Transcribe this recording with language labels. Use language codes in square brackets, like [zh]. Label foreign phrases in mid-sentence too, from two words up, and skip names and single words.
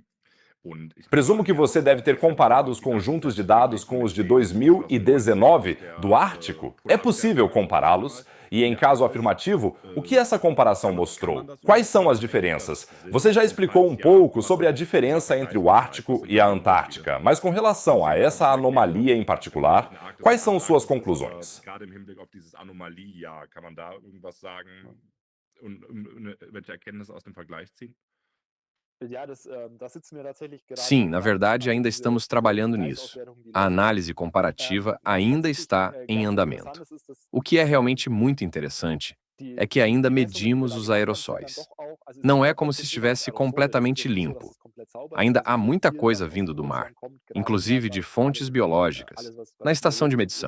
[pt] Presumo que você deve ter comparado os conjuntos de dados com os de 2019 do Ártico. É possível compará-los? E, em caso afirmativo, o que essa comparação mostrou? Quais são as diferenças? Você já explicou um pouco sobre a diferença entre o Ártico e a Antártica, mas com relação a essa anomalia em particular, quais são suas conclusões? [de] Gerade im Hinblick auf dieses Anomalie-Jahr, kann man da irgendwas sagen und welche Erkenntnisse aus dem Vergleich ziehen? [pt] Sim, na verdade, ainda estamos trabalhando nisso. A análise comparativa ainda está em andamento. O que é realmente muito interessante é que ainda medimos os aerossóis. Não é como se estivesse completamente limpo. Ainda há muita coisa vindo do mar, inclusive de fontes biológicas, na estação de medição.